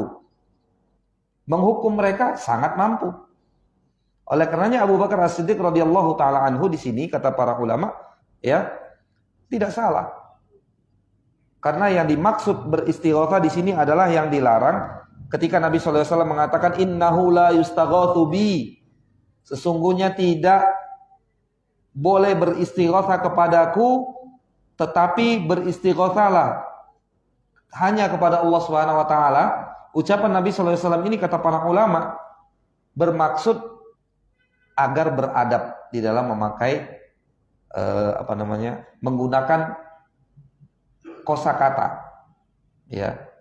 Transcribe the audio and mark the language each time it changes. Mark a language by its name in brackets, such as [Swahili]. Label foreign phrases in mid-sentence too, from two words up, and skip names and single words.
[Indonesian] Menghukum mereka sangat mampu. Oleh karenanya Abu Bakar As-Siddiq [Arabic] radhiyallahu taala anhu [Indonesian] di sini kata para ulama, ya, tidak salah. Karena yang dimaksud beristighatsah di sini adalah yang dilarang ketika Nabi SAW mengatakan [Arabic] innahu la yustaghatsu bi, [Indonesian] sesungguhnya tidak boleh beristighatsah kepadaku, tetapi beristighatsalah hanya kepada Allah [Arabic] Subhanahu wa taala. [Indonesian] Ucapan Nabi SAW ini, kata para ulama, bermaksud agar beradab di dalam memakai menggunakan kosakata, ya.